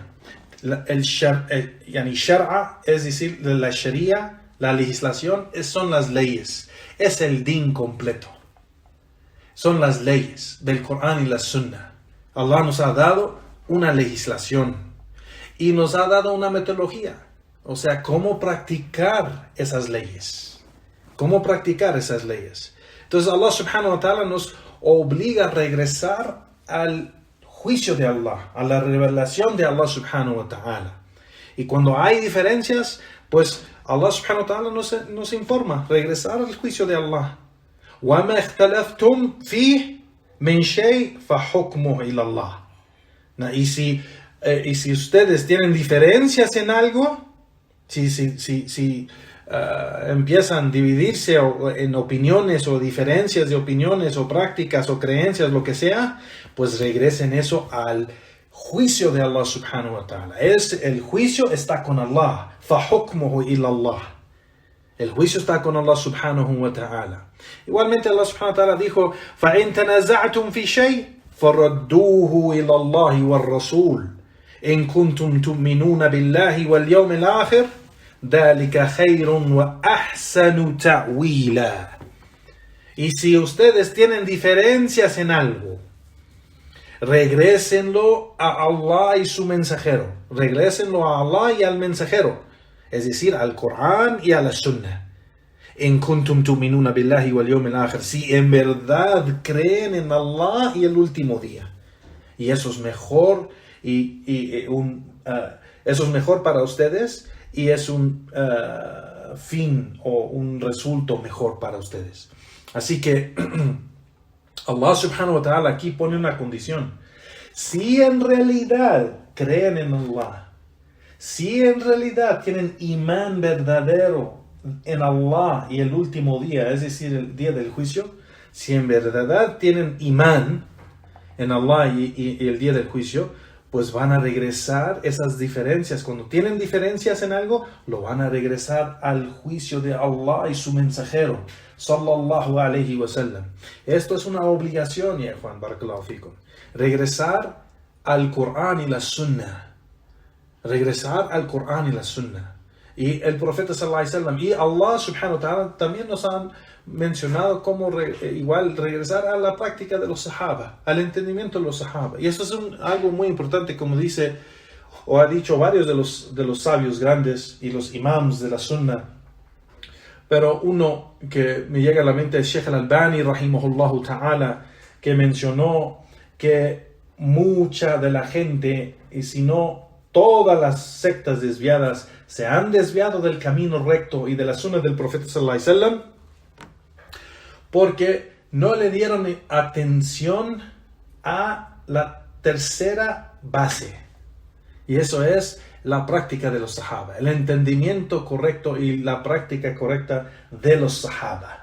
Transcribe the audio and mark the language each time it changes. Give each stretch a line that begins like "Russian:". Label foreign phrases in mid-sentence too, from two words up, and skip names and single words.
Spanish: El shar'a, es decir, la sharia, la legislación, son las leyes, es el din completo, son las leyes del Corán y la Sunna. Allah nos ha dado una legislación y nos ha dado una metodología, o sea, cómo practicar esas leyes, Entonces Allah
Arabic: سبحانه وتعالى
Spanish: nos obliga a regresar al juicio de Allah, a la revelación de Allah
Arabic: سبحانه وتعالى.
Spanish: Y cuando hay diferencias, pues Allah
Arabic: سبحانه وتعالى
Spanish: nos informa, regresar al juicio de Allah.
Arabic: وَمَا اخْتَلَفْتُمْ فِيهِ مِنْ شَيْءٍ فَحُكْمُهُ إِلَى اللَّهِ.
Spanish: Y si ustedes tienen diferencias en algo, si empiezan a dividirse en opiniones o diferencias de opiniones o prácticas o creencias, lo que sea, pues regresen eso al juicio de Allah
Arabic: سبحانه وتعالى.
Spanish: El juicio está con Allah.
Arabic: فَحُكْمُهُ إِلَى اللَّهِ.
Spanish: El juicio está con Allah
Arabic: سبحانه وتعالى.
Spanish: Igualmente Allah
Arabic: سبحانه وتعالى
Spanish: dijo,
Arabic: فَإِن تَنَازَعْتُمْ فِي شَيْءٍ فَرَدُّوهُ إِلَى اللَّهِ وَالرَّسُولِ إِن كُنتُمْ تُؤْمِنُونَ بِاللَّهِ وَالْيَوْمِ الْآخِرِ ذَلِكَ خَيْرٌ وَأَحْسَنُ تَأْوِيلًا.
Spanish: Y si ustedes tienen diferencias en algo, regrésenlo a Allah y su mensajero. Regrésenlo a Allah y al mensajero, es decir, al Corán y a la Sunnah.
Arabic: إن كنتم تؤمنون بالله واليوم الآخر.
Spanish: Si en verdad creen en Allah y el último día. Y eso es mejor eso es mejor para ustedes y es un fin o un resultado mejor para ustedes. Así que Allah
Arabic: سبحانه وتعالى
Spanish: aquí pone una condición. Si en realidad creen en Allah, si en realidad tienen imán verdadero en Allah y el último día, es decir, el día del juicio, si en verdad tienen imán en Allah y el día del juicio, pues van a regresar esas diferencias. Cuando tienen diferencias en algo, lo van a regresar al juicio de Allah y su mensajero,
Arabic: صلى الله عليه وسلم.
Spanish: Esto es una obligación, ya Juan,
Arabic: بارك الله فيكم.
Spanish: Regresar al Corán y la Sunnah. Regresar al Corán y la Sunnah. Y el profeta
Arabic: صلى الله عليه وسلم
Spanish: y Allah
Arabic: سبحانه وتعالى
Spanish: también nos han mencionado cómo igual regresar a la práctica de los sahaba, al entendimiento de los sahaba. Y eso es algo muy importante, como dice o ha dicho varios de los sabios grandes y los imams de la Sunnah. Pero uno que me llega a la mente es Sheikh al-Albani
Arabic: رحمه الله تعالى,
Spanish: que mencionó que mucha de la gente, y si no todas las sectas desviadas, se han desviado del camino recto y de la Sunnah del profeta
Arabic: صلى الله عليه وسلم
Spanish: porque no le dieron atención a la tercera base, y eso es la práctica de los sahaba, el entendimiento correcto y la práctica correcta de los sahaba.